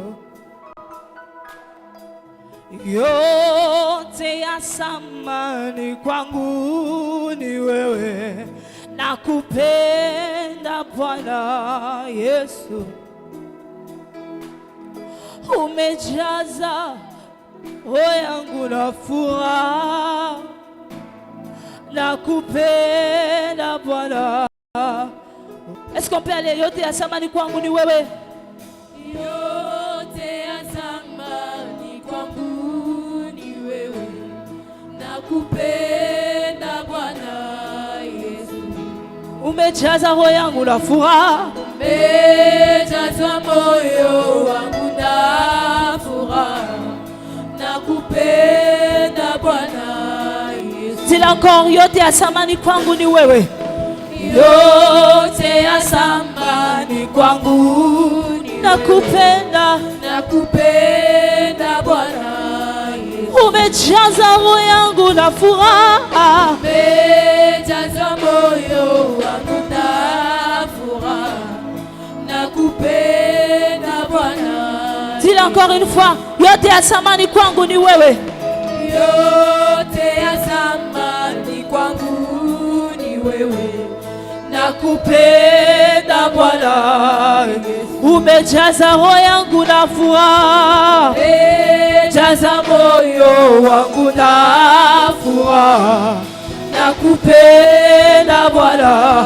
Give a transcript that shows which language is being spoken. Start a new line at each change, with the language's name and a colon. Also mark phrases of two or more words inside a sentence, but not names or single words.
Swahili: Yote ya samani kwangu ni wewe, nakupenda Bwana Yesu. Umejaza roho yangu na furaha, nakupenda Bwana.
French: Est-ce qu'on peut aller?
Swahili: Yote ya samani kwangu ni wewe. Yote ya samani kwangu ni wewe, nakupenda Bwana Yesu. Umejaza roho yangu na furaha, umejaza moyo wangu na furaha, nakupenda Bwana Yesu.
French: Dis encore,
Swahili: yote ya samani kwangu ni wewe. Yote ya samani kwangu ni nakupenda, nakupenda Bwana Yesu. Umejaza roho yangu na furaha, umejaza moyo wangu na furaha, nakupenda Bwana.
French: Dis encore une fois,
Swahili: yote ya samani kwangu ni wewe. Yote ya samani kwangu nakupenda Bwana, umejaza roho yangu na furaha, jaza moyo wangu na furaha, nakupenda Bwana.